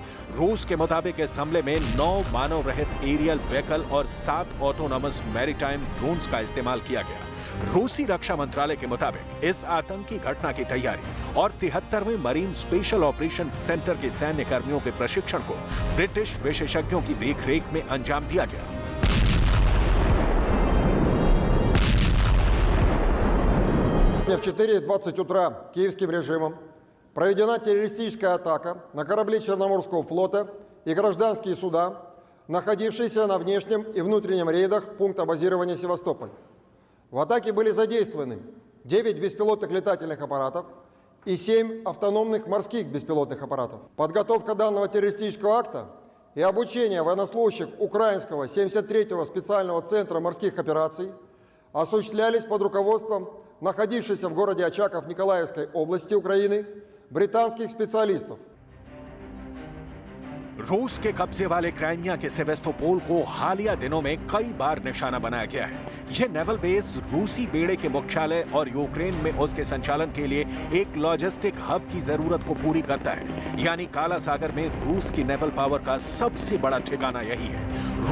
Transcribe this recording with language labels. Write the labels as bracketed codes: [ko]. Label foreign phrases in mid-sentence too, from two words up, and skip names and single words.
[hi] रूस के मुताबिक इस हमले में 9 मानव रहित [en] aerial vehicle [hi] और 7 [en] autonomous maritime drones [hi] का इस्तेमाल किया गया। रूसी रक्षा मंत्रालय के मुताबिक इस आतंकी घटना की तैयारी और 73वें मरीन स्पेशल ऑपरेशन सेंटर के सैन्य कर्मियों के प्रशिक्षण को ब्रिटिश विशेषज्ञों की देखरेख में अंजाम दिया गया। [ru] В 4:20 утра киевским режимом проведена террористическая атака на корабли Черноморского флота и гражданские суда, находившиеся на внешнем и внутреннем рейдах пункта базирования Севастополь. В атаке были задействованы 9 беспилотных летательных аппаратов и 7 автономных морских беспилотных аппаратов. Подготовка данного террористического акта и обучение военнослужащих украинского 73-го специального центра морских операций осуществлялись под руководством находившихся в городе Очаков Николаевской области Украины британских специалистов. [hi] रूस के कब्जे वाले क्राइमिया के सेवेस्तोपोल को हालिया दिनों में कई बार निशाना बनाया गया है। यह [en] naval base [hi] रूसी बेड़े के मुख्यालय और यूक्रेन में उसके संचालन के लिए एक [en] logistic hub [hi] की जरूरत को पूरी करता है। यानी काला सागर में रूस की [en] naval power [hi] का सबसे बड़ा ठिकाना यही है।